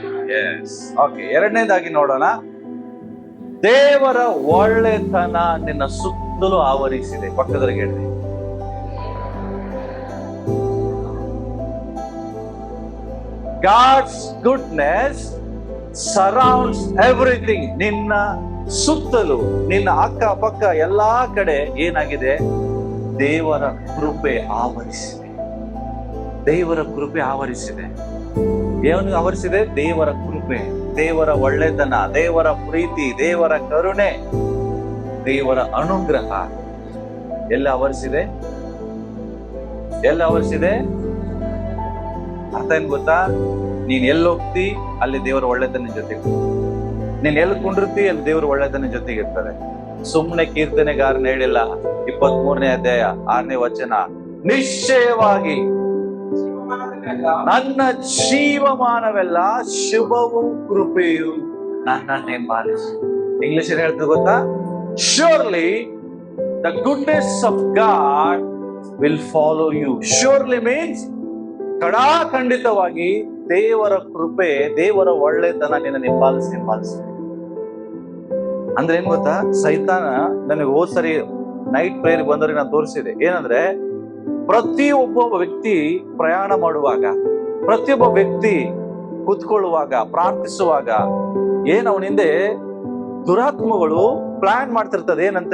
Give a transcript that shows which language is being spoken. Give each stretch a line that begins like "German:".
Kannada: S, okay. ಎರಡನೇದಾಗಿ ನೋಡೋಣ, ದೇವರ ಒಳ್ಳೆತನ ನಿನ್ನ ಸುತ್ತಲೂ ಆವರಿಸಿದೆ. ಪಕ್ಕದಲ್ಲಿ ಹೇಳ್ರಿ,
English: God's goodness surrounds everything.
Kannada: ನಿನ್ನ ಸುತ್ತಲೂ, ನಿನ್ನ ಅಕ್ಕ ಪಕ್ಕ ಎಲ್ಲಾ ಕಡೆ ಏನಾಗಿದೆ? ದೇವರ ಕೃಪೆ ಆವರಿಸಿದೆ. ದೇವರ ಕೃಪೆ ಆವರಿಸಿದೆ. ಏನು ಆವರಿಸಿದೆ? ದೇವರ ಕೃಪೆ, ದೇವರ ಒಳ್ಳೆತನ, ದೇವರ ಪ್ರೀತಿ, ದೇವರ ಕರುಣೆ, ದೇವರ ಅನುಗ್ರಹ ಎಲ್ಲ ಆವರಿಸಿದೆ. ಅರ್ಥ ಏನ್ ಗೊತ್ತಾ? ನೀನ್ ಎಲ್ಲಿ ಹೋಗ್ತಿ ಅಲ್ಲಿ ದೇವರ ಒಳ್ಳೆತನ ಜೊತೆಗೆ, ನೀನ್ ಎಲ್ಲಿ ಕುಂಡಿರ್ತಿ ಅಲ್ಲಿ ದೇವರ ಒಳ್ಳೆತನ ಜೊತೆಗೆ ಇರ್ತಾರೆ. ಸುಮ್ನೆ ಕೀರ್ತನೆಗಾರನ ಹೇಳಿಲ್ಲ, 23ನೇ ಅಧ್ಯಾಯ 6ನೇ ವಚನ, ನಿಶ್ಚಯವಾಗಿ ನನ್ನ ಜೀವಮಾನವೆಲ್ಲ ಶುಭವೂ ಕೃಪೆಯು ನನ್ನನ್ನೇ ಪಾಲಿಸಿ. ಇಂಗ್ಲಿಷ್ ಏನ್ ಹೇಳ್ತದೆ ಗೊತ್ತಾ?
English: Surely the goodness of God will follow you. Surely means
Kannada: ಖಂಡಿತವಾಗಿ ದೇವರ ಕೃಪೆ, ದೇವರ ಒಳ್ಳೆತನ ನಿನ್ನ ಹಿಂಬಾಲಿಸಿ. ಅಂದ್ರೆ ಏನ್ ಗೊತ್ತಾ? ಸೈತಾನ ನನಗೆ ಹೋದ್ಸರಿ ನೈಟ್ ಪ್ರೇಯರ್ ಬಂದವರಿಗೆ ನಾನು ತೋರಿಸಿದೆ. ಏನಂದ್ರೆ, ಪ್ರತಿಯೊಬ್ಬ ವ್ಯಕ್ತಿ ಪ್ರಯಾಣ ಮಾಡುವಾಗ, ಪ್ರತಿಯೊಬ್ಬ ವ್ಯಕ್ತಿ ಕೂತ್ಕೊಳ್ಳುವಾಗ, ಪ್ರಾರ್ಥಿಸುವಾಗ ಅವನ ಹಿಂದೆ ದುರಾತ್ಮಗಳು ಪ್ಲಾನ್ ಮಾಡ್ತಿರ್ತದೆ. ಏನಂತ?